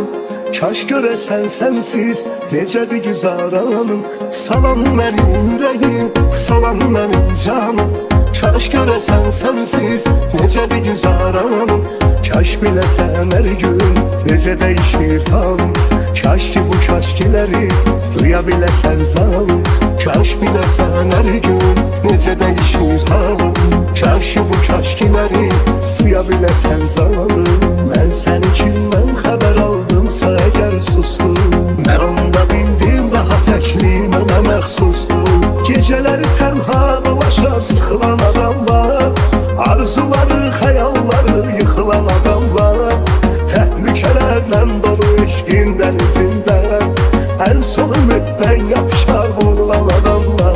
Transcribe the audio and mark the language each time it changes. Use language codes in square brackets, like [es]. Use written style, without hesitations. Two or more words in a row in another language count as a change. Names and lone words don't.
[az] Kaş görəsən sənsiz necədir güzaranım. Salam mənim ürəyim, salam mənim canım. Kaş görəsən sənsiz necədir güzaranım. Kaş biləsən hər gün necə dəyişir halım. [tr] Kaş ki bu kaşkileri duyabilesen zalim. Kaş bilesen her gün nece değişir halim. Kaş ki bu kaşkileri duyabilesen zalim. Ben seni kimden haber aldımsa eğer sustum, ben onda bildim daha tekli [az] mənə məxsusdur. [tr] Geceleri tenha dolaşar sıkılan adam var, arzuları, xəyalları yıkılan adam var. [az] Təhlükələrlə dolu eşqin dənizində ən son ümiddən yapışar boğulan adam var.